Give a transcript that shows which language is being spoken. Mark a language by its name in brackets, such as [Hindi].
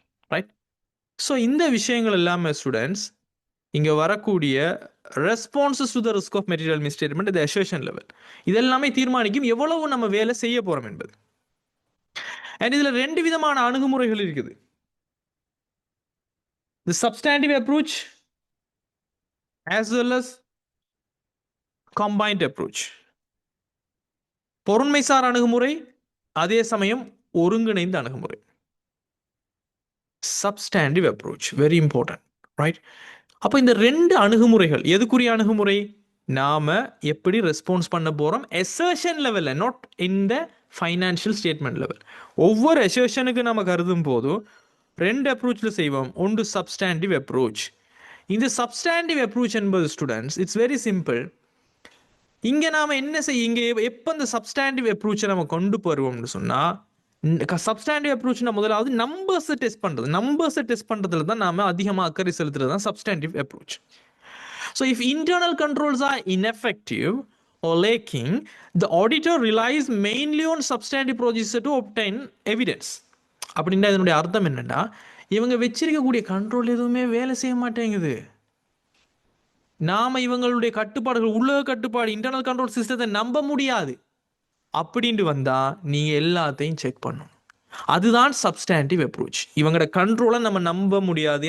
[Tamil] Right, so இந்த விஷயங்கள் எல்லாமே ஸ்டூடெண்ட்ஸ் இங்கே வரக்கூடிய [English] responses to the risk of material misstatement, the assertion level, [Tamil] இதெல்லாமே தீர்மானிக்கும் எவ்வளவு நம்ம வேலை செய்ய போகிறோம் என்பது. அண்ட் இதில் 2 விதமான அணுகுமுறைகள் இருக்குது. [English] The substantive approach as well as combined approach. [Tamil] பொருண்மைசார் அணுகுமுறை, அதே சமயம் ஒருங்கிணைந்த அணுகுமுறை. [English] Substantive approach very important. [Tamil] Right, அப்போ இந்த 2 அணுகுமுறைகள் எதுக்குரிய அணுகுமுறை? நாம எப்படி ரெஸ்பான்ஸ் பண்ண போகிறோம் அசர்ஷன் லெவலில், [English] Not in the financial statement level. [Tamil] ஒவ்வொரு அசர்ஷனுக்கு நம்ம கருதும் போதும் 2 அப்ரோச்சில் செய்வோம். ஒன்று சப்ஸ்டாண்டிவ் அப்ரோச். இந்த சப்ஸ்டாண்டிவ் அப்ரோச் என்பது ஸ்டூடெண்ட்ஸ் [English] It's very simple. [Tamil] இங்கே நாம் என்ன செய்ய, இங்கே எப்போ இந்த சப்ஸ்டாண்டிவ் அப்ரோச்சை நம்ம கொண்டு போடுவோம்னு சொன்னால், சப்ஸ்டாண்டிவ் அப்ரோச்னா முதலாவது நம்பர்ஸை டெஸ்ட் பண்ணுறதுல தான் நாம அதிகமாக அக்கறை செலுத்துறது தான் substantive approach. [English] So if internal controls are ineffective or lacking, the auditor relies mainly on substantive procedure to obtain evidence. [Tamil] அப்படின்னா இதனுடைய அர்த்தம் என்னன்னா, இவங்க வச்சிருக்கக்கூடிய கண்ட்ரோல் எதுவுமே வேலை செய்ய மாட்டேங்குது. நாம இவங்களுடைய கட்டுப்பாடுகள், உலக கட்டுப்பாடு, இன்டர்னல் கண்ட்ரோல் சிஸ்டத்தை நம்ப முடியாது அப்படின்ட்டு வந்தா நீங்க எல்லாத்தையும் செக் பண்ணணும். அதுதான் சப்ஸ்டாண்டிவ் அப்ரோச். இவங்களோட கண்ட்ரோலை நம்ம நம்ப முடியாது.